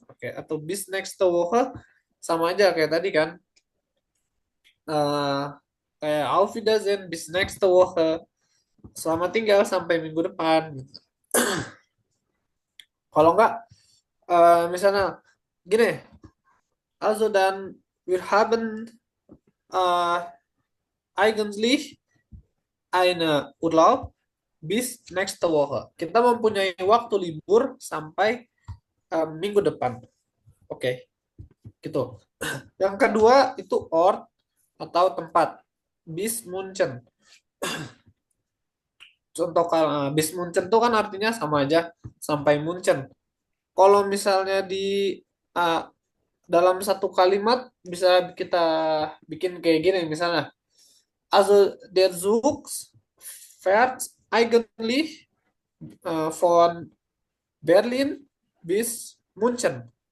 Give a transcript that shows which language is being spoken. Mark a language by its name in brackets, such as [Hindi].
[Indonesian] Oke, atau [German] bis nächste Woche [Indonesian] sama aja kayak tadi kan. Eh, kayak [German] auf Wiedersehen, bis nächste Woche. [Indonesian] Selamat tinggal sampai minggu depan gitu. Kalau enggak misalnya gini, [German] also dann wir haben eigentlich eine Urlaub bis nächste Woche. [Indonesian] Kita mempunyai waktu libur sampai minggu depan. Oke, gitu. Yang kedua itu Ort atau tempat. [German] Bis Munchen. [Indonesian] Contoh kalau [German] bis Munchen [Indonesian] itu kan artinya sama aja sampai Munchen. Kalau misalnya di uh, dalam satu kalimat bisa kita bikin kayak gini misalnya. [German] Also der Zug fährt eigentlich von Berlin bis München.